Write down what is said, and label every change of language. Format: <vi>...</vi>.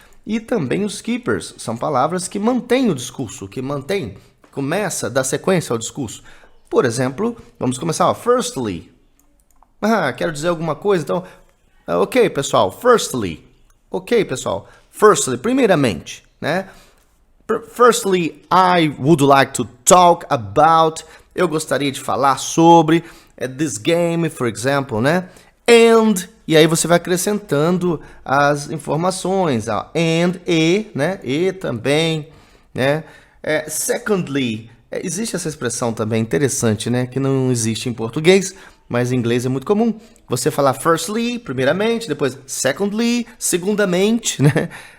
<pt>E também os keepers, são palavras que mantêm o discurso, começa da sequência ao discurso. Por exemplo, vamos começar, firstly. Quero dizer alguma coisa, então, ok, pessoal, firstly. Ok, pessoal, firstly, primeiramente, né?</pt> <en>Firstly, I would like to talk about,</en> <pt>eu gostaria de falar sobre</pt> <en>this game, for example, né?</en> <pt>And, e aí você vai acrescentando as informações, and, e, né? E também, né? Secondly, existe essa expressão também interessante, né? Que não existe em português, mas em inglês é muito comum. Você falar firstly, primeiramente, depois secondly, segundamente, né?</pt>